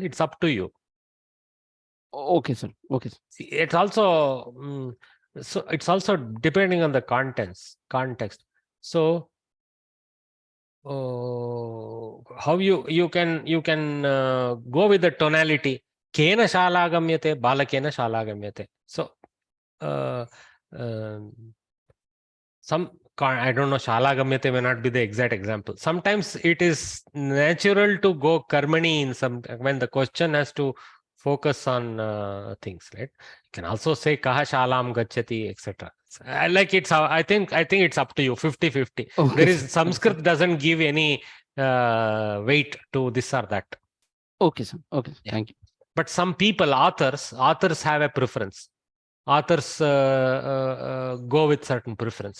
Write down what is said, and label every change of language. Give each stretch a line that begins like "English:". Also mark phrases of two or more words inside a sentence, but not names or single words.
English: It's up to you. Okay, sir. See, it's also it's also depending on the context. So how you can go with the tonality.
Sanskrit: केन शाला गम्यते, बालकेन शाला गम्यते.
English: So I don't know,
Sanskrit: शाला गम्यते
English: may not be the exact example. Sometimes it is natural to go karmani in some, when the question has to focus on things, right? You can also say
Sanskrit: कः शालां गच्छति,
English: etc. Like it's, I think it's up to you, 50-50. There is, Sanskrit doesn't give any weight to this or that. Okay, sir. Okay, thank you. But some people, authors have a preference. Authors go with certain preference.